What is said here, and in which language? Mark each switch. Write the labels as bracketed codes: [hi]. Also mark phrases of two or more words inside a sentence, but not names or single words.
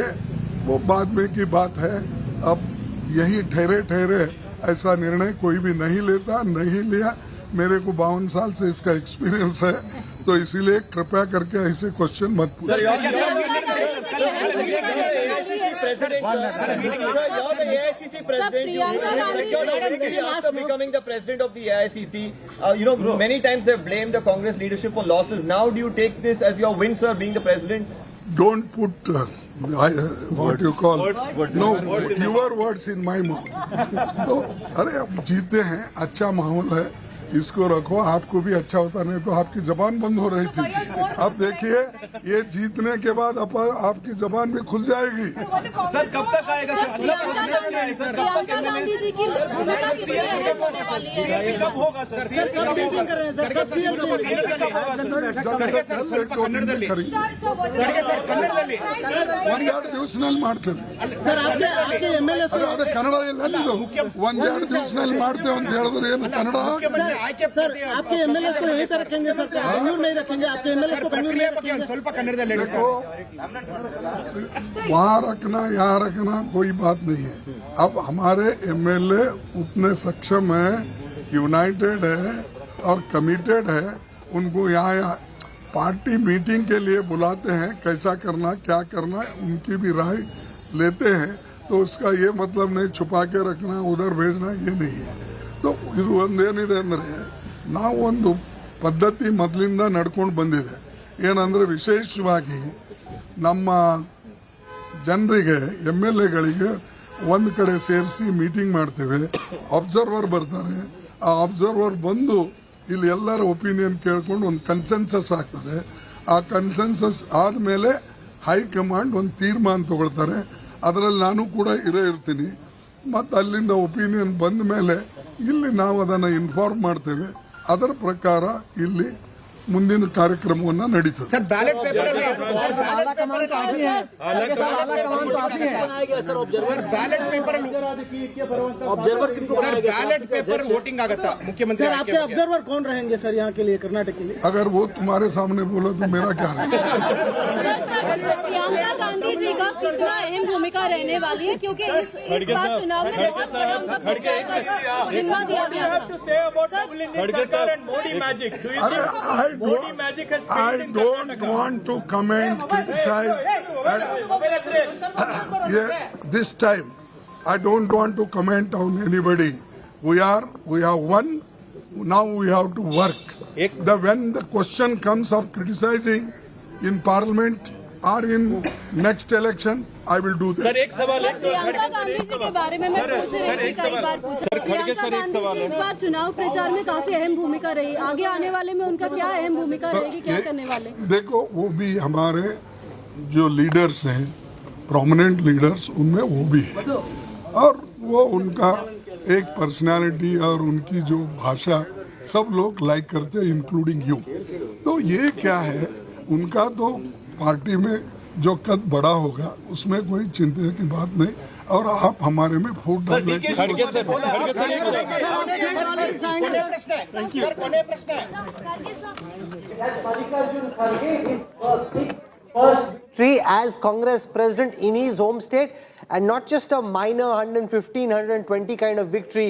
[hi] वो बाद में की बात है. अब यही ठहरे ठहरे ऐसा निर्णय कोई भी नहीं लेता, नहीं लिया. मेरे को 52 साल से इसका एक्सपीरियंस है, तो इसीलिए कृपया करके ऐसे क्वेश्चन मत पूछिए. [en] president. You're the AICC president. You after becoming the president of the AICC, many times they've blamed the Congress leadership for losses. Now, do you take this as your win, sir, being the president? Don't put what you call your words in my mouth. [hi] तो अरे अब जीते हैं, अच्छा माहौल है, इसको रखो, आपको भी अच्छा होता, नहीं तो आपकी जबान बंद हो रही थी। अब देखिए ये जीतने के बाद आपकी जबान भी खुल जाएगी। सर कब तक आएगा सर? कब होगा सर? [kn] ಒಂದೆರಡು ದಿವಸದಲ್ಲಿ ಮಾಡ್ತೇವೆ ಕನ್ನಡದಲ್ಲಿ ಒಂದೆರಡು ದಿವಸದಲ್ಲಿ ಮಾಡ್ತೇವೆ ಅಂತ ಹೇಳಿದ್ರೆ ಏನು ಕನ್ನಡ [hi] सर आपके एमएलए को यहीं पे रखेंगे सर, बेंगलुरु नहीं रखेंगे, आपके एमएलए को बेंगलुरु में रखेंगे। [kn] ಸ್ವಲ್ಪ ಕನ್ನಡದಲ್ಲಿ ಹೇಳಿ [hi] वहाँ रखना यहाँ रखना कोई बात नहीं है। अब हमारे एमएलए उतने सक्षम है, यूनाइटेड है और कमिटेड है, उनको यहाँ [en] party meeting [hi] के लिए बुलाते हैं, कैसा करना क्या करना उनकी भी राय लेते हैं, तो उसका ये मतलब नहीं छुपा के रखना उधर भेजना, ये नहीं है। [kn] तो ಇದು ಒಂದೇನಿದೆ ಅಂದರೆ ನಾವು ಒಂದು ಪದ್ಧತಿ ಮೊದಲಿಂದ ನಡ್ಕೊಂಡು ಬಂದಿದೆ, ಏನಂದ್ರೆ ವಿಶೇಷವಾಗಿ ನಮ್ಮ ಜನರಿಗೆ MLAಗಳಿಗೆ ಒಂದು ಕಡೆ ಸೇರಿಸಿ ಮೀಟಿಂಗ್ ಮಾಡ್ತೇವೆ, ಅಬ್ಸರ್ವರ್ ಬರ್ತಾರೆ, ಆ ಅಬ್ಸರ್ವರ್ ಬಂದು ಇಲ್ಲಿ ಎಲ್ಲರ ಒಪಿನಿಯನ್ ಕೇಳ್ಕೊಂಡು ಒಂದು ಕನ್ಸೆನ್ಸಸ್ ಆಗ್ತದೆ, ಆ ಕನ್ಸೆನ್ಸಸ್ ಆದಮೇಲೆ ಹೈಕಮಾಂಡ್ ಒಂದು ತೀರ್ಮಾನ ತಗೊಳ್ತಾರೆ, ಅದರಲ್ಲಿ ನಾನು ಕೂಡ ಇರ್ತೀನಿ, ಮತ್ತು ಅಲ್ಲಿಂದ ಒಪಿನಿಯನ್ ಬಂದ ಮೇಲೆ ಇಲ್ಲಿ ನಾವು ಅದನ್ನು ಇನ್ಫಾರ್ಮ್ ಮಾಡ್ತೇವೆ, ಅದರ ಪ್ರಕಾರ ಇಲ್ಲಿ ಮುಂದಿನ ಕಾರ್ಯಕ್ರಮವನ್ನು ನಡೀತದೆ। [hi] सर [en] ballot paper [hi] सर [en] ballot paper ballot paper voting [hi] आगता मुख्यमंत्री सर आपके ऑब्जर्वर कौन रहेंगे सर यहाँ के लिए, कर्नाटक के लिए? अगर वो तुम्हारे सामने बोलो तो मेरा क्या है? प्रियंका गांधी जी का कितना अहम भूमिका रहने वाली है, क्योंकि इस बार चुनाव में बहुत बड़ा उनका प्रचार का जिम्मा दिया गया था। [en] I don't want to comment, criticize. This time, I don't want to comment on anybody. We have won. Now we have to work. When the question comes of criticizing in Parliament or in next election, I will do that. [hi] सर एक सवाल प्रियंका गांधी जी के बारे में मैं पूछ रही थी, कई बार पूछा। प्रियंका गांधी की इस बार चुनाव प्रचार में काफी अहम भूमिका रही, आगे आने वाले में उनका क्या अहम भूमिका रहेगी, क्या करने वाले? देखो वो भी हमारे जो लीडर्स हैं, [en] prominent leaders, [hi] उनमें वो भी है, और वो उनका एक पर्सनालिटी और उनकी जो भाषा सब लोग लाइक करते हैं, [en] including you. [hi] तो ये क्या है, उनका तो पार्टी में जो कद बड़ा होगा उसमें कोई चिंता की बात नहीं, और आप हमारे में फूट डालने की [en] as Congress president in his home state, and not just a minor 115, 120 kind of victory.